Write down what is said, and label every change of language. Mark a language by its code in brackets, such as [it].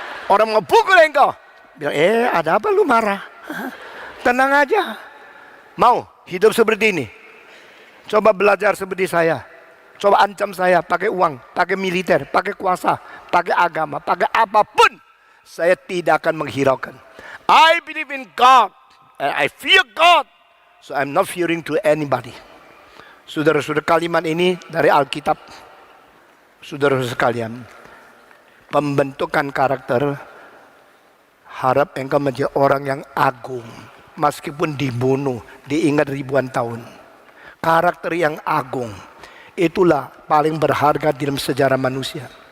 [id] Orang mau pukul engkau, bilang, ada apa lu marah? Tenang aja. Mau hidup seperti ini? Coba belajar seperti saya. Coba ancam saya pakai uang, pakai militer, pakai kuasa, pakai agama, pakai apapun. Saya tidak akan menghiraukan. [en] I believe in God and I fear God. So I'm not fearing to anybody. [id] Saudara-saudara, kalimat ini dari Alkitab. Saudara-saudara sekalian, pembentukan karakter, harap engkau menjadi orang yang agung. Meskipun dibunuh, diingat ribuan tahun. Karakter yang agung, itulah paling berharga dalam sejarah manusia.